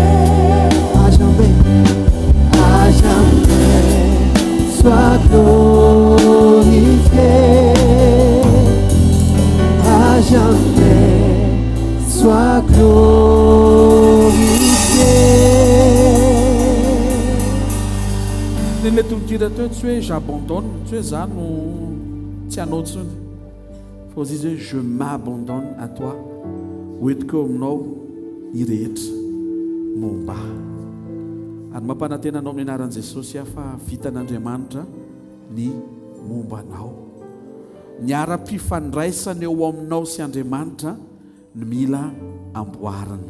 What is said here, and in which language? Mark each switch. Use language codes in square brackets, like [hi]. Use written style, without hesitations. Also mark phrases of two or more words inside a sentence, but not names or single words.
[fr] À jamais sois glorifié. À jamais sois glorifié. [mg] Nele tononkira teo tsy hoe j'abandonne, tsy hoe za no tsy anao tsony, fa izy hoe [fr] je m'abandonne à toi, [mg] hoentiko eo aminao irehetra momba. Ary mampanantena anao amin'ny anaran'i Jesosy fa vitan'Andriamanitra ny mombanao. Ny ara-pifandraisana eo aminao sy Andriamanitra ny mila amboarana.